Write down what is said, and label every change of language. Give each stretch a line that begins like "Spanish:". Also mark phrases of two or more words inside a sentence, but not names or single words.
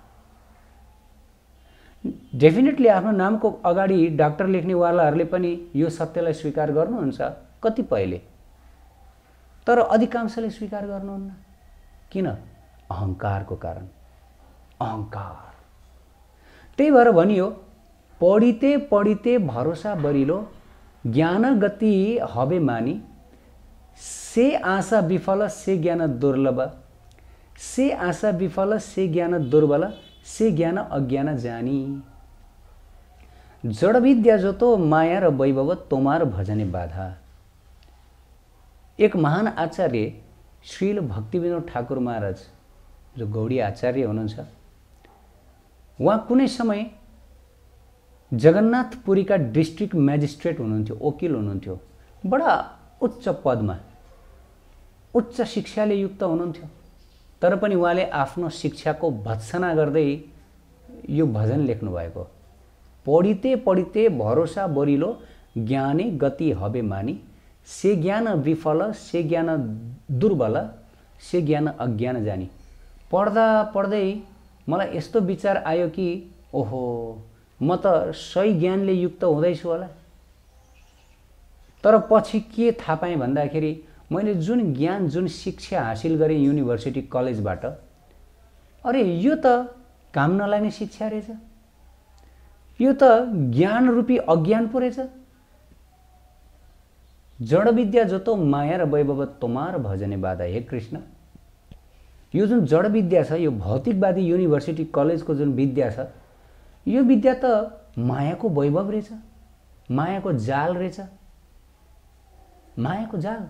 Nepali: डेफिनेटली आफ्नो नामको अगाडि डाक्टर लेख्नेवालाहरूले पनि यो सत्यलाई स्वीकार गर्नुहुन्छ कतिपयले, तर अधिकांशले स्वीकार गर्नुहुन्न। किन? अहङ्कारको कारण, अहङ्कार। त्यही भएर भनियो,
Bangla: পড়িতে পড়িতে ভরসা বাড়িল, জ্ঞান গতি হবে মানি, সে আশা বিফল সে জ্ঞান দুর্লভ, সে আশা বিফল সে জ্ঞান দুর্বল, সে জ্ঞান অজ্ঞান জানি। জড় বিদ্যা যত মায়ার বৈভব তোমার ভজনে বাধা।
Nepali: एक महान आचार्य श्रील भक्तिविनोद ठाकुर महाराज, जो गौडी आचार्य हुनुहुन्छ, उहाँ कुनै समय जगन्नाथपुरीका डिस्ट्रिक्ट म्याजिस्ट्रेट हुनुहुन्थ्यो, वकिल हुनुहुन्थ्यो, बडा उच्च पदमा, उच्च शिक्षाले युक्त हुनुहुन्थ्यो। तर पनि उहाँले आफ्नो शिक्षाको भत्सना गर्दै यो भजन लेख्नु भएको,
Bangla: পড়িতে পড়িতে ভরসা বাড়িল, জ্ঞানে গতি হবে মানি, সে জ্ঞান বিফল সে জ্ঞান দুর্বল, সে জ্ঞান অজ্ঞান জানি।
Nepali: पढ्दा पढ्दै मलाई यस्तो विचार आयो कि ओहो, म त सही ज्ञानले युक्त हुँदैछु होला। तर पछि के थाहा पाएँ भन्दाखेरि मैले जुन ज्ञान, जुन शिक्षा हासिल गरेँ युनिभर्सिटी कलेजबाट, अरे यो त काम नलाग्ने शिक्षा रहेछ, यो त ज्ञान रूपी अज्ञान पो रहेछ।
Bangla: জড় বিদ্যা যত মায়ার বৈভব তোমার ভজনে বাধা।
Nepali: हे कृष्ण, यो जुन जड़ विद्या छ, यो भौतिकवादी युनिभर्सिटी कलेजको जुन विद्या छ, यो विद्या त मायाको वैभव रहेछ, मायाको जाल रहेछ, मायाको जाल।